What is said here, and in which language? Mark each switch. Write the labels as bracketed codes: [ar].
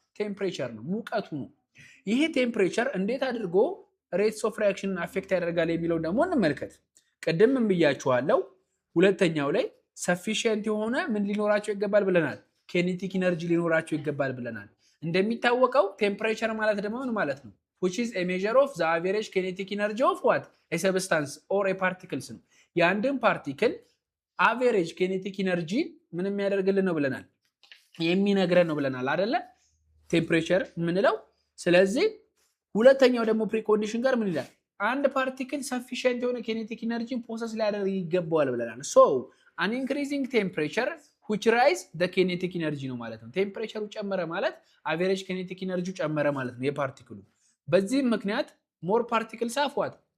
[am] ቴምፕሬቸር ነው፣ ሙቀቱ ነው። ይሄ ቴምፕሬቸር እንዴት አድርጎ ሬትስ ኦፍ ሪያክሽንን አፌክት ያደርጋል የሚለው ደግሞ እንመልከት። ቅድም ምን ብያችኋለሁ? ሁለተኛው ላይ ሰፊሽንት የሆነ ምን ሊኖራቸው ይገባል ብለናል? ኬኔቲክ ኢነርጂ ሊኖራቸው ይገባል ብለናል። እንደሚታወቀው ቴምፕሬቸር ማለት ደግሞ ምን ማለት ነው? [en] which is a measure of the average kinetic energy of what? a substance or a particles [am] ነው። የአንድን ፓርቲክል አቨሬጅ ኬኔቲክ ኢነርጂ ምን የሚያደርግልን ነው ብለናል? የሚነግረን ነው ብለናል አይደለ? ቴምፕሬቸር የምንለው። ስለዚህ ሁለተኛው ደግሞ ፕሪኮንዲሽን ጋር ምን ይላል? አንድ ፓርቲክል ሰፊሽንት የሆነ ኬኔቲክ ኢነርጂን ፕሮሰስ ሊያደርግ ይገባዋል ብለናል። ሶ [en] an increasing temperature which rise the kinetic energy [am] ነው ማለት ነው። ቴምፕሬቸሩ ጨመረ ማለት አቨሬጅ ኬኔቲክ ኢነርጂው ጨመረ ማለት ነው የፓርቲክሉ። በዚህም ምክንያት [en] ሞር ፓርቲክልስ ሃቭ ዋት?